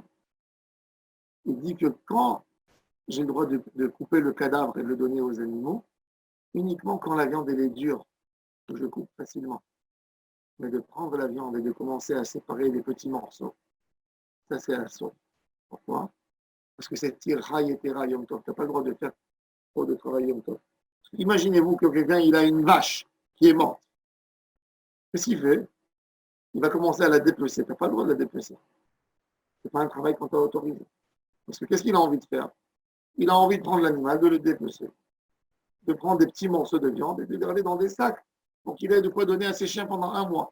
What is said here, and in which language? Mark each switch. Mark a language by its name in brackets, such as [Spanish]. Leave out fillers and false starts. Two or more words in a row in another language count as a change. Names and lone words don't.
[French] Il dit que quand j'ai le droit de couper le cadavre et de le donner aux animaux, uniquement quand la viande elle est dure, je coupe facilement. Mais de prendre la viande et de commencer à séparer les petits morceaux, ça c'est assaut. Pourquoi? Parce que c'est [Hebrew] טרחה יתירה יום טוב. [French] Tu n'as pas le droit de faire trop de travail [Hebrew] יום טוב. [French] Imaginez-vous que quelqu'un il a une vache qui est morte. Qu'est-ce qu'il fait? Il va commencer à la dépecer. Tu n'as pas le droit de la dépecer. Ce n'est pas un travail qu'on t'a autorisé. Parce que qu'est-ce qu'il a envie de faire? Il a envie de prendre l'animal, de le dépecer, de prendre des petits morceaux de viande et de les garder dans des sacs pour qu'il ait de quoi donner à ses chiens pendant un mois.